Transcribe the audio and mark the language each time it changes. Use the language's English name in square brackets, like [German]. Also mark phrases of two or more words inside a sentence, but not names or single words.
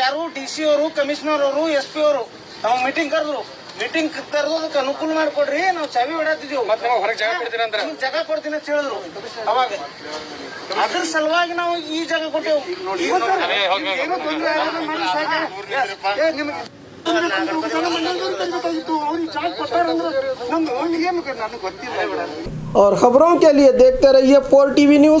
[Kannada] ಯಾರು DC ಅವರು, ಕಮಿಷನರ್ ಅವರು, SP ಅವರು ನಮಗೆ ಮೀಟಿಂಗ್ ಕರೆದ್ರು. ಮೀಟಿಂಗ್ ಕರೆದು ಅದಕ್ಕೆ ಅನುಕೂಲ ಮಾಡ್ಕೊಡ್ರಿ, ನಾವು ಚಾವಿ ಹೊಡತ್ತಿದ್ದೀವಿ, ಹೊರಗೆ ಜಾಗ ಕೊಡ್ತೀನಿ ಅಂದ್ರೆ ಜಾಗ ಕೊಡ್ತೀನಿ ಅಂತ ಹೇಳಿದ್ರು. ಅವಾಗ ಅದ್ರ ಸಲುವಾಗಿ ನಾವು ಈ ಜಾಗ ಕೊಟ್ಟೆವು. ಏನೋ ತೊಂದರೆ ಆಗೋದು ಮಾಡಿ ಸಾಕು. ನಿಮಗೆ [Hindi] और खबरों के लिए देखते रहिए 4 TV न्यूज।